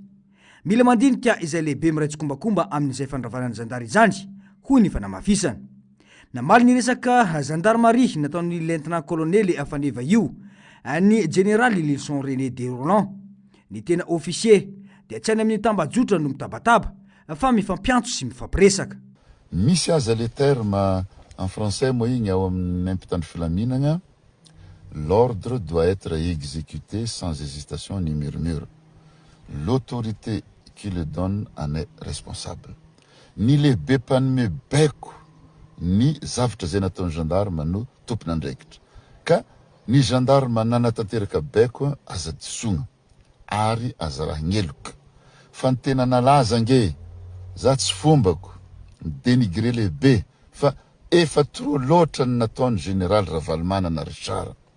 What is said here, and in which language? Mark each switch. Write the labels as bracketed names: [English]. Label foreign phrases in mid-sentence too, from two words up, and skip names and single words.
[Malagasy] Mila mandinika izay lehibe miraitsokombakomba amin'izay fandravana ny zandary izany hoy ny fanamafisana. Namaly ny resaka gendarmerie nataony lieutenant colonely Faneva io ny General Lilson René de Roland ny tena officier dia tsy any amin'ny tambajotra no mitabataba fa mifampiantso sy mifampiresaka. Misy aza [French] le terme en français [Malagasy] moa igny ao amin'ny impitandro filaminana, [French] l'ordre doit être exécuté sans hésitation ni murmure. L'autorité qui le donne en est responsable. [Malagasy] Ny lehibe mpanome baiko ny zavatra zay nataony gendarme no tompon'andraikitra. Ka ny gendarme nanatanteraka baiko aza disogna ary aza raha gneloka. Fa ny tena nalaza nge za tsy fombako dénigré lehibe fa efa trop loatra ny nataony général Ravalmanana Richard.